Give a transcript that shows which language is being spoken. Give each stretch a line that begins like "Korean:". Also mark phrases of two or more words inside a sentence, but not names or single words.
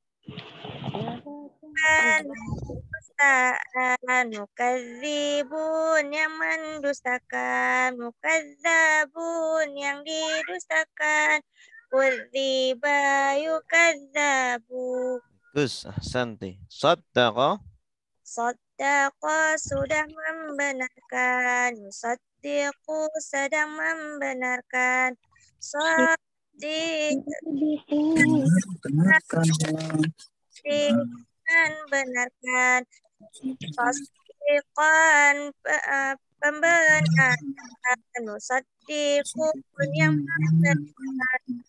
Indonesian: Mukadzibun yang mendustakan, mukadzabun yang didustakan,
Arabic: كُذِّبَ يُكَذَّبُ.
Indonesian: Bagus, ahsanti. Saddaqa. Saddaqa sudah membenarkan, yusaddiqu sedang membenarkan, benarkan, tasdiqan pembenaran, musaddiqun yang membenarkan,